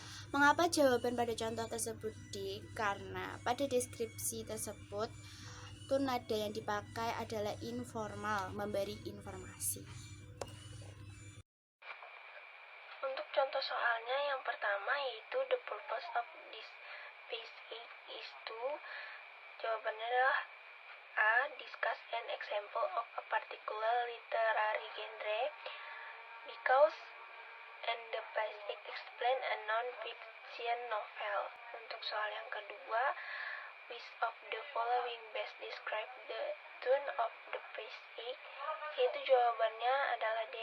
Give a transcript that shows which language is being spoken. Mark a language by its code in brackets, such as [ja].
[id] Mengapa jawaban pada contoh tersebut D? Karena pada deskripsi tersebut tone nada yang dipakai adalah informal, memberi informasi. Untuk contoh soalnya yang pertama yaitu [en] the purpose of this page is to, [id] jawabannya adalah A. [en] Discuss an example of a particular literary genre because and the page explain a non-fiction novel. [id] Untuk soal yang kedua, [en] which of the following best describe the tone of the page, [id] yaitu jawabannya adalah D.